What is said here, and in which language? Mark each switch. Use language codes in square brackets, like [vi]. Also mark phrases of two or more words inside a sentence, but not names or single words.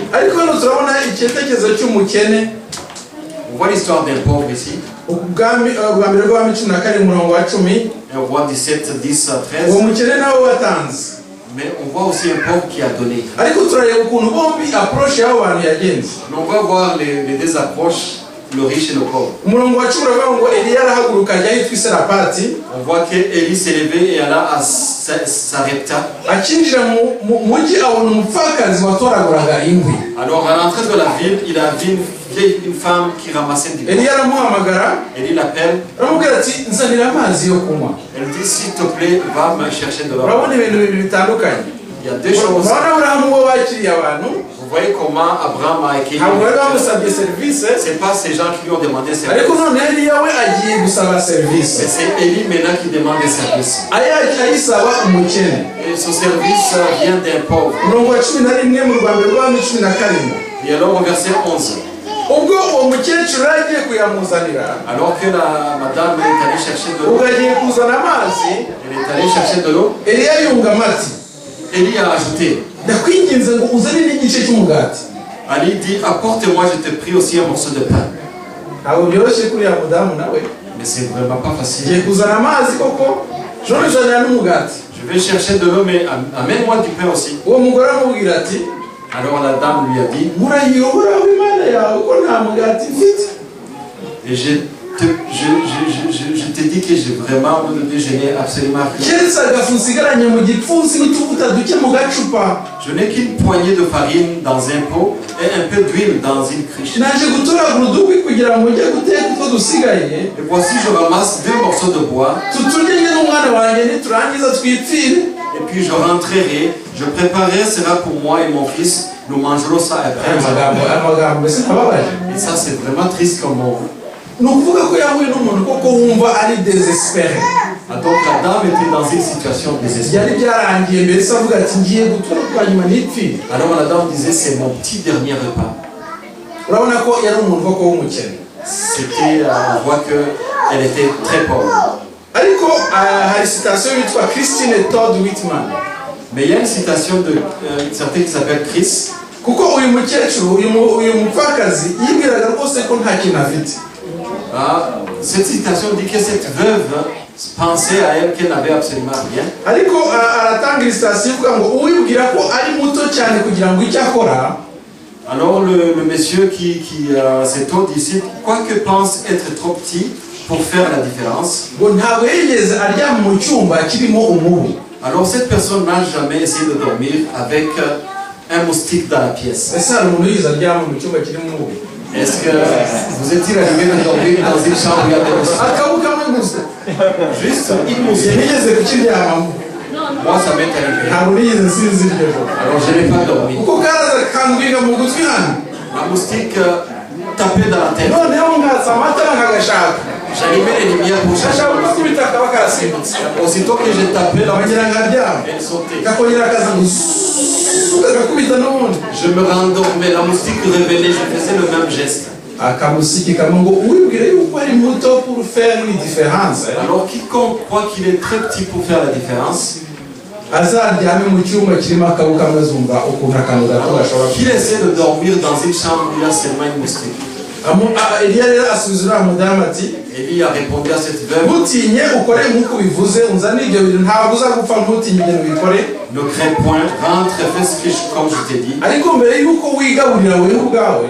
[rw] ariko hano turabona icyetekerezo cy'umukene. [fr] On voit l'histoire d'un pauvre ici. [rw] rwa mbere rw'Abami 12:10. [fr] Un roi 17, 10 à 13. [rw] uwo mukene nawe watanze. [fr] Mais on voit aussi un pauvre qui a donné. [rw] ariko turareba ukuntu bombi approche y'abo bantu yagenze. [fr] Mais on va voir les deux approches, le riche et le pauvre. [rw] umurongo wa 10 uravuga ngo Eliya arahaguruka ajya ahitwa i Sarapati. [fr] On voit qu'Élie s'est levé et alla à Sarepta. [rw] akinjira mu mujyi abona umupfakazi watoraguraga inkwi. [fr] Alors à l'entrée de la ville, il a vu une femme qui ramassait du bois. [rw] Eliya aramuhamagara, [fr] Élie l'appelle. [rw] aramubwira ati nzanira amazi yo kunywa. [fr] Elle dit s'il te plaît, va me chercher de l'eau. [rw] urabona ibintu bitandukanye. [fr] Il y a deux choses. [rw] urabona Aburahamu we wakiriye abantu. [fr] Vous Vous voyez comment Abraham a accueilli. [rw] ntabwo bari bamusabye serivisi [fr] C'est pas ces gens qui lui ont demandé service. [rw] ariko none Eliya we agiye gusaba serivisi [fr] Mais c'est Élie maintenant qui demande des services. [rw] ayisaba umukene. [fr] Et ce service vient d'un pauvre. [rw] Umurongo wa 11 mu Rwanda rw'abami 17. [fr] Et alors au verset 11. [rw] ubwo uwo mukecuru agiye kuyamuzanira [fr] Alors que la madame est allée chercher de l'eau. [rw] ubwo agiye kuzana amazi [fr] Elle est allée chercher de l'eau. [rw] Eliya yungama ati [fr] Élie a ajouté. [rw] ndakwinginze ngo uzane n'igice cy'umugati. [fr] Ali dit, apporte-moi, je te prie aussi un morceau de pain. [rw] ntabwo byoroshye kuri ya mudamu nawe [fr] Mais c'est vraiment pas [rw] agiye [fr] facile. [rw] kuzana amazi koko none uzanira n'umugati. [fr] Je vais chercher de l'eau, mais amène-moi du pain aussi. [rw] uwo mugore amubwira ati [fr] Alors la dame lui a dit, [rw] murahiye uhoraho imana yawe ko nta mugati mfite. [fr] et je te dis que j'ai vraiment le déjeuner absolument rien. [rw] keretse agafu nsigaranye mu gipfunsi n'utuvuta duke mu gacupa. [fr] Je n'ai qu'une poignée de farine dans un pot et un peu d'huile dans une cruche. [rw] naje gutoragura udukwi kugira ngo njye guteka utwo dusigaye [fr] Et voici, je ramasse 2 morceaux de bois. [rw] tuturye njye n'umwana wanjye niturangiza twipfire. [fr] Et puis je rentrerai, je préparerai cela pour moi et mon fils. Nous mangerons ça après. [rw] amagambo mbese ntababaje. [fr] Et ça, c'est vraiment triste comme mot. [rw] ni ukuvuga ko yahuye n'umuntu koko wumva ari desespere. [fr] Donc la dame était dans une situation désespérée. [rw] byari byarangiye mbese avuga ati ngiye gutura kwa nyuma nipfire. [fr] Alors la dame disait, c'est mon petit dernier repas. [rw] urabona ko yari umuntu koko w'umukene. [fr] C'était, on voit qu'elle était très pauvre. [rw] ariko hari citation yitwa Christine Todd Whitman. [fr] Mais il y a une citation de certaine qui s'appelle Chris. [rw] kuko uyu mukecuru uyu mupfakazi yibwiraga rwose ko nta kintu afite. [fr] Cette citation dit que cette veuve pensait à elle qu'elle n'avait absolument rien. [rw] ariko aratanga illustration ivuga ngo uwibwira ko ari muto cyane kugira ngo icyo akora. [fr] Alors le monsieur qui cet autre ici, quoi que pense être trop petit pour faire la différence. [rw] ngo ntabwo yigeze aryama mu cyumba kirimo umubu. [fr] Alors cette personne n'a jamais essayé de dormir avec un moustique dans la pièce. [rw] ese hari umuntu yigeze aryama mu cyumba kirimo umubu? [fr] Est-ce que vous êtes-il arrivé de dormir dans une chambre où il y a des moustiques? [rw] akabu kamwe gusa. [fr] Juste une moustique. [rw] nigeze kukiryamamo. [fr] Moi ça m'est arrivé. [rw] ntabwo nigeze nsinzira iryo joro. [fr] Alors je n'ai pas dormi. [rw] kuko karaza kangwiga mu gutwi hano. [fr] La moustique tapait dans la tête. [rw] noneho ngatsa amatara nkagashaka. [fr] J'allumais les lumières pour chercher. [rw] gashaka gukubita kaba karasimbutse. [fr] Aussitôt que j'ai tapé, [rw] nkagira nkaryama. [fr] elle sautait. [rw] kakongera akaza gakubita n'ubundi. [fr] Je me rendormais, la moustique revenait, je faisais le même geste. [rw] akamusiki kamwe ngo uwibwire yuko ari muto [fr] pour faire une différence. Alors quiconque croit qu'il est très petit pour faire la différence, [rw] azaryame mu cyumba kirimo akabu kamwe azumva ukuntu akantu gato gashobora [fr] qu'il essaie de dormir dans une chambre où il y a seulement une moustique. [rw] Eliya rero asubiza uriya mudamu ati [fr] Élie a répondu à cette veuve, [rw] ntutinye ukore nk'uko ubivuze unzane ibyo bintu ntabwo uza gupfa ntutinye ibintu ubikore. [fr] ne crains point, rentre et fais ce que comme je t'ai dit. [rw] ariko mbere y'uko wigaburira wewe ubwawe